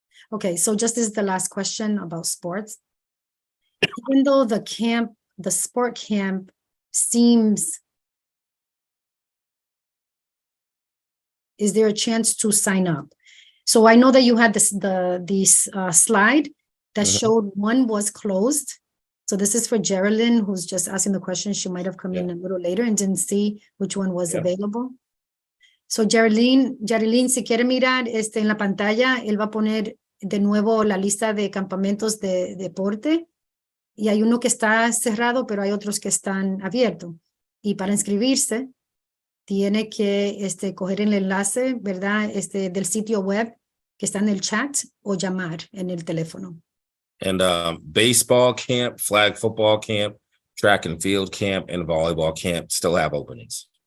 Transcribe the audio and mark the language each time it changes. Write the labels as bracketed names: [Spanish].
[English] Okay, so just this is the last question about sports. Even though the sport camp seems, is there a chance to sign up? So I know that you had this slide that showed one was closed. So this is for Geraldine, who's just asking the question. She might have come in a little later and didn't see which one was available. [Spanish] So Geraldine, si quiere mirar en la pantalla, él va a poner de nuevo la lista de campamentos de deporte. Y hay uno que está cerrado, pero hay otros que están abiertos. Y para inscribirse, tiene que coger el enlace, ¿verdad? Del sitio web que está en el chat o llamar en el teléfono. [English] And baseball camp, flag football camp, track and field camp, and volleyball camp still have openings.